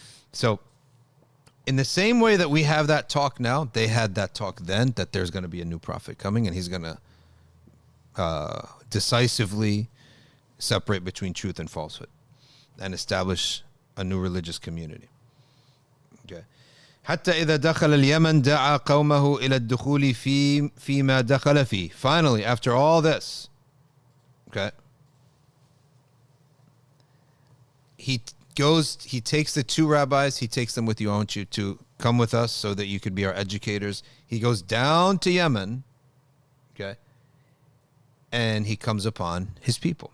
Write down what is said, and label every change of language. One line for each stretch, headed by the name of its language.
English: So, in the same way that we have that talk now, they had that talk then, that there's going to be a new prophet coming and he's going to decisively separate between truth and falsehood and establish a new religious community. Okay.
Arabic: حتى إذا دخل اليمن دعا قومه إلى الدخول فيما دخل فيه.
English: Finally, after all this, okay, he takes the 2 rabbis, he takes them with you. I want you to come with us so that you could be our educators. He goes down to Yemen, okay, and he comes upon his people.